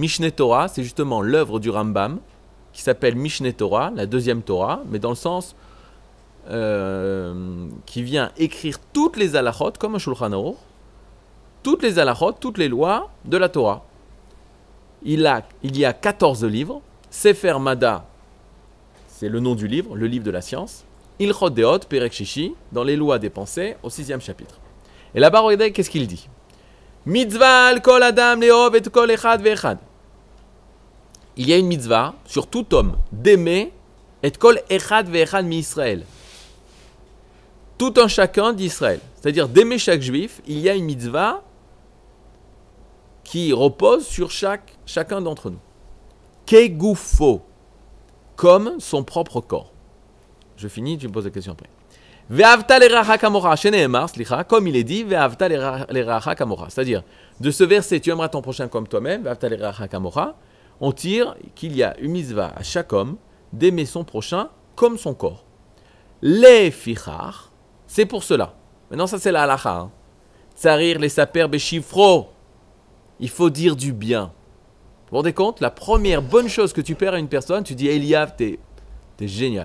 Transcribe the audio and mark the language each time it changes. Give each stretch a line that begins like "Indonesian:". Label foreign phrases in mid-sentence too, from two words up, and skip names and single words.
French: Mishneh Torah, c'est justement l'œuvre du Rambam, qui s'appelle Mishneh Torah, la deuxième Torah, mais dans le sens qui vient écrire toutes les halachot, comme un Shulchan Aruch, toutes les halachot, toutes les lois de la Torah. Il y a 14 livres. Sefer Mada, c'est le nom du livre, le livre de la science.
Hebrew: הלכות דעות, פרק שישי,
French: dans les lois des pensées, au 6e chapitre. Et là-bas, regardez, qu'est-ce qu'il dit?
Hebrew: מצוה על כל אדם לאהוב את כל אחד ואחד.
French: Il y a une mitzvah sur tout homme d'aimer
Hebrew: את כל אחד ואחד מישראל.
French: Tout un chacun d'Israël. C'est-à-dire d'aimer chaque juif, il y a une mitzvah qui repose sur chacun d'entre nous. Kegufo, comme son propre corps. Je finis, tu me poses la question après.
Hebrew: ואהבת לרעך כמוך, שנאמר, סליחה,
French: comme il est dit,
Hebrew: ואהבת לרעך כמוך.
French: C'est-à-dire, de ce verset, tu aimeras ton prochain comme toi-même,
Hebrew: ואהבת לרעך כמוך,
French: on tire qu'il y a une mitzvah à chaque homme d'aimer son prochain comme son corps. Les fichar, c'est pour cela. Maintenant, ça c'est la halakha.
Hebrew: צריך לספר בשבחו.
French: Il faut dire du bien. Vous vous rendez compte? La première bonne chose que tu perds à une personne, tu dis Eliav, t'es génial.